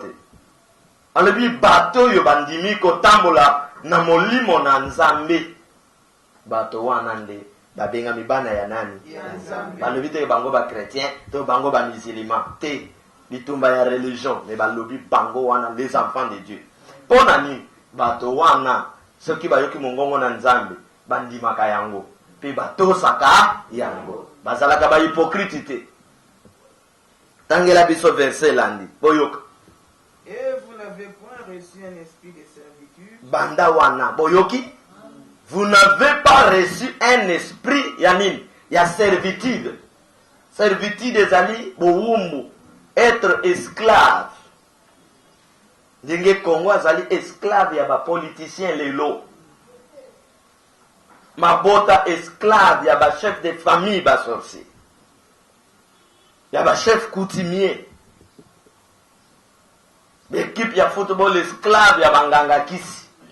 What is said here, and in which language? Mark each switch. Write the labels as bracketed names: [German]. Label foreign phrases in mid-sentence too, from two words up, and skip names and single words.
[Lingala] Alebi bato yo bandimi kotambola na molimo na Nzambe. Bato wana nde babenga mibana ya nani? Balobi te bango ba chrétien, to bango ba musulman. Te bitumba ya religion, mais balobi bango wana [French] les enfants de Dieu. [Lingala] Pona ni bato wana soki bayoki mongongo na Nzambe, bandimaka yango. Pe bato saka yango. Bazalaka ba hypocrite te. Tangela biso verset landi. Boyoka. [French] Et vous n'avez point reçu un esprit de servitude. [Lingala] Banda wana boyoki. [French] Vous n'avez pas reçu un esprit yanin, ya servitude. Servitude des alliés, boumbu, être esclave. [Lingala] Dingue Congo azali esclave ya ba politicien lelo. Mabota esclave ya ba [French] chef de famille [Lingala] ba sorcier. Ya ba [French] chef coutumier. [Lingala] L'équipe ya football esclave ya banganga kisi.